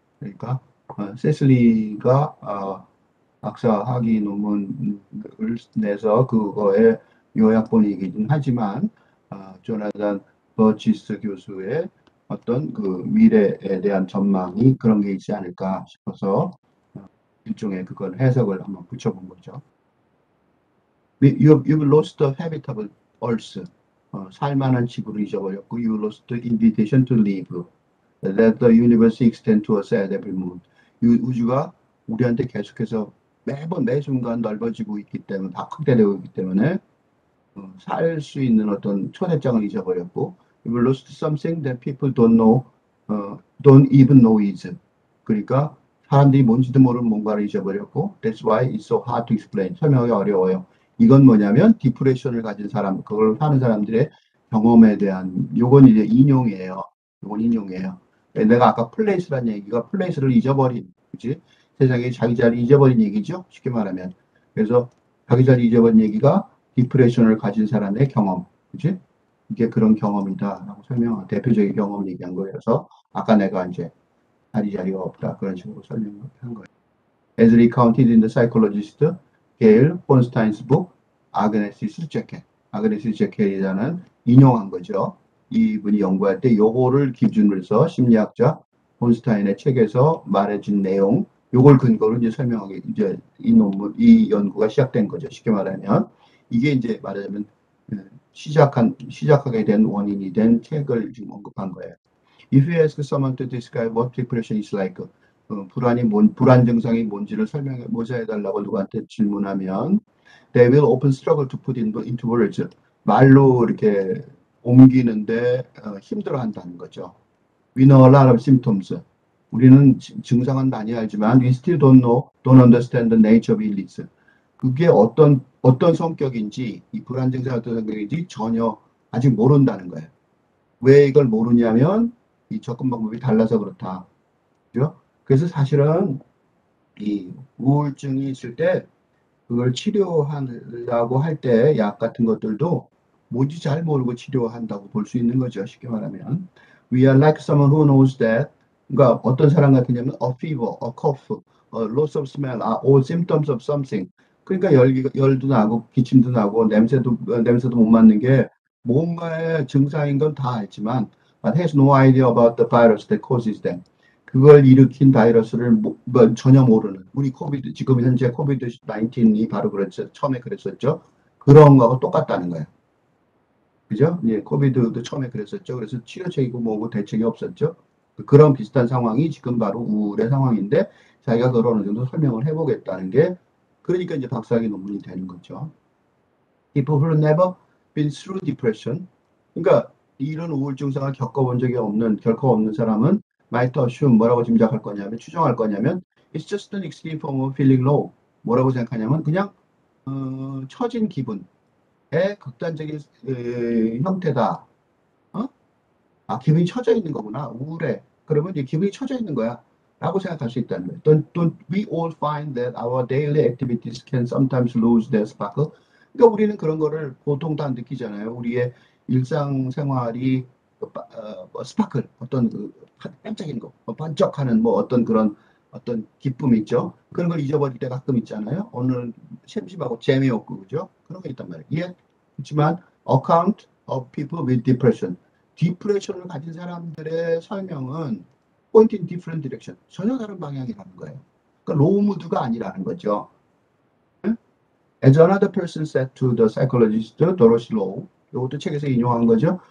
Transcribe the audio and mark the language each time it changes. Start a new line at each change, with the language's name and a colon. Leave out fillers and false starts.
Korean: 그러니까 세슬리가 박사 학위 논문을 내서 그거의 요약본이긴 하지만 조나단 버치스 교수의 어떤 그 미래에 대한 전망이 그런 게 있지 않을까 싶어서 일종의 그걸 해석을 한번 붙여본 거죠.
English: You've lost the habitable earth.
Korean: 살만한 지구를 잊어버렸고,
English: you lost the invitation to live. That the universe extends to us at every moment.
Korean: 우주가 우리한테 계속해서 매번 매 순간 넓어지고 있기 때문에, 확대되고 있기 때문에 살 수 있는 어떤 초대장을 잊어버렸고,
English: you've lost something that people don't even know is.
Korean: 그러니까 사람들이 뭔지도 모르는 뭔가를 잊어버렸고,
English: that's why it's so hard to explain.
Korean: 설명하기 어려워요. 이건 뭐냐면 디프레션을 가진 사람, 그걸 사는 사람들의 경험에 대한 요건 이제 인용이에요. 요건 인용이에요. 내가 아까 플레이스란 얘기가 플레이스를 잊어버린, 그치? 세상에 자기 자리 잊어버린 얘기죠. 쉽게 말하면. 그래서 자기 자리 잊어버린 얘기가 디프레션을 가진 사람의 경험, 그치? 이게 그런 경험이다라고 대표적인 경험을 얘기한 거여서 아까 내가 이제 자리가 없다 그런 식으로 설명한 거예요.
English: As recounted in the psychologist 게일 폰스타인's book, 아그네시스 제켈.
Korean: 아그네시스 제켈이라는 인용한 거죠. 이분이 연구할 때 요거를 기준으로 해서 심리학자 폰스타인의 책에서 말해준 내용, 요걸 근거로 이제 설명하게 이제 이 연구가 시작된 거죠. 쉽게 말하면 이게 이제 말하자면 시작하게 된 원인이 된 책을 지금 언급한 거예요.
English: If you ask someone to describe what depression is like,
Korean: 불안 증상이 뭔지를 모자해달라고 누구한테 질문하면,
English: they will often struggle to put into words.
Korean: 말로 이렇게 옮기는데 힘들어한다는 거죠.
English: We know a lot of symptoms.
Korean: 우리는 증상은 많이 알지만,
English: we still don't understand the nature of illness.
Korean: 그게 어떤 성격인지, 이 불안 증상이 어떤 성격인지 전혀 아직 모른다는 거예요. 왜 이걸 모르냐면 이 접근 방법이 달라서 그렇다. 그죠? 그래서 사실은 이 우울증이 있을 때 그걸 치료하려고 할 때 약 같은 것들도 뭔지 잘 모르고 치료한다고 볼 수 있는 거죠. 쉽게 말하면.
English: We are like someone who knows that.
Korean: 그러니까 어떤 사람 같으냐면
English: a fever, a cough, a loss of smell are all symptoms of something.
Korean: 그러니까 열도 나고 기침도 나고 냄새도 못 맡는 게 뭔가의 증상인 건 다 알지만
English: but has no idea about the virus that causes them.
Korean: 그걸 일으킨 바이러스를 전혀 모르는 우리 코비드 지금 현재 코비드 19이 바로 그랬죠. 처음에 그랬었죠. 그런 거하고 똑같다는 거예요. 그죠? 예, 코비드도 처음에 그랬었죠. 그래서 치료책이고 뭐고 대책이 없었죠. 그런 비슷한 상황이 지금 바로 우울의 상황인데 자기가 그걸 어느 정도 설명을 해보겠다는 게 그러니까 이제 박사학위 논문이 되는 거죠.
English: People who never been through depression.
Korean: 그러니까 이런 우울 증상을 겪어본 적이 결코 없는 사람은
English: might assume
Korean: 뭐라고 짐작할 거냐면 추정할 거냐면
English: it's just an extreme form of feeling low.
Korean: 뭐라고 생각하냐면 그냥 처진 기분의 극단적인 형태다. 기분이 처져 있는 거구나. 우울해. 그러면 이제 기분이 처져 있는 거야. 라고 생각할 수 있다는 거예요.
English: Don't we all find that our daily activities can sometimes lose their sparkle?
Korean: 그러니까 우리는 그런 거를 보통 다 느끼잖아요. 우리의 일상생활이 스파클, 어떤 반짝이는 거, 반짝하는 어떤 그런 어떤 기쁨 있죠. 그런 걸 잊어버릴 때 가끔 있잖아요. 오늘 심심하고 재미없고 그죠? 그런 거 있단 말이에요. 예. 그렇지만
English: account of people with depression.
Korean: 디프레션을 가진 사람들의 설명은
English: point in different direction.
Korean: 전혀 다른 방향이라는 거예요. 그러니까 로우 무드가 아니라는 거죠.
English: As another person said to the psychologist Dorothy Lowe,
Korean: 이것도 책에서 인용한 거죠.